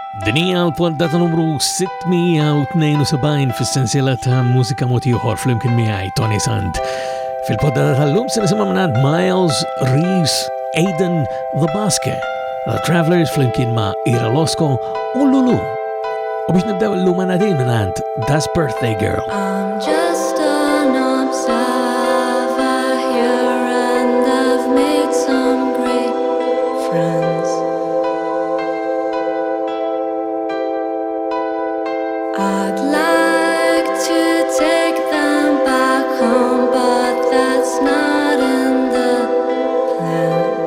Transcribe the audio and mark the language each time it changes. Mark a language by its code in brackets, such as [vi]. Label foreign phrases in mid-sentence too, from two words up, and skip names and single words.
[mt] Dinja l-poddata numru 672 fis-sensiela ta' Mużika Mod Ieħor flimkien miegħi Toni Sant. Fil-poddata tal-lum se nisimgħu mingħand Miles, Reese, Aiden, The Basket, The Travelers flimkien ma' Ira Losco u Lulu. U biex nibdew l-lum għandna din mingħand Das Birthday Girl. [en] I'm just an observer here and I've made some great friends. I'd like to take them back home, but that's not in the plan.